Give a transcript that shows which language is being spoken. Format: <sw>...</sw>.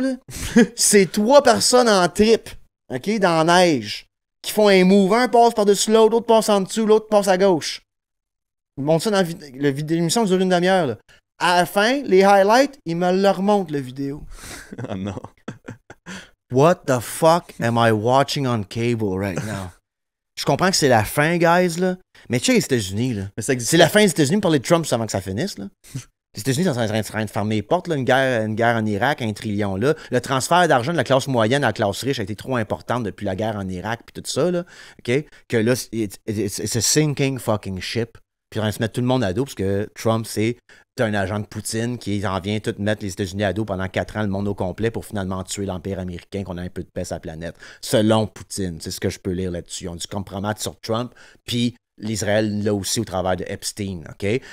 <fr>Là. C'est 3 personnes en trip. OK? Dans la neige. Qui font un move. Un passe par-dessus l'autre. L'autre passe en dessous. L'autre passe à gauche. Il montre ça dans l'émission qui dure une demi-heure. Là. À la fin, les highlights, il me le remonte, la vidéo. Oh non.</fr> <en>What the fuck am I watching on cable right now?</en> <fr>Je comprends que c'est la fin, guys, là. Mais tu sais, les États-Unis, là. C'est la fin des États-Unis pour parler de Trump avant que ça finisse, là. Les États-Unis sont en train de fermer les portes, là. Une guerre en Irak, 1 trillion, là. Le transfert d'argent de la classe moyenne à la classe riche a été trop important depuis la guerre en Irak, puis tout ça, là. OK? Que là,</fr> <en>it's a sinking fucking ship.</en> <fr>Puis on va se mettre tout le monde à dos, parce que Trump, c'est un agent de Poutine qui en vient tout mettre les États-Unis à dos pendant 4 ans, le monde au complet, pour finalement tuer l'Empire américain, qu'on a un peu de paix sur la planète. Selon Poutine, c'est ce que je peux lire là-dessus. Ils ont dû compromettre sur Trump, puis l'Israël, là aussi, au travers de Epstein, OK?</fr>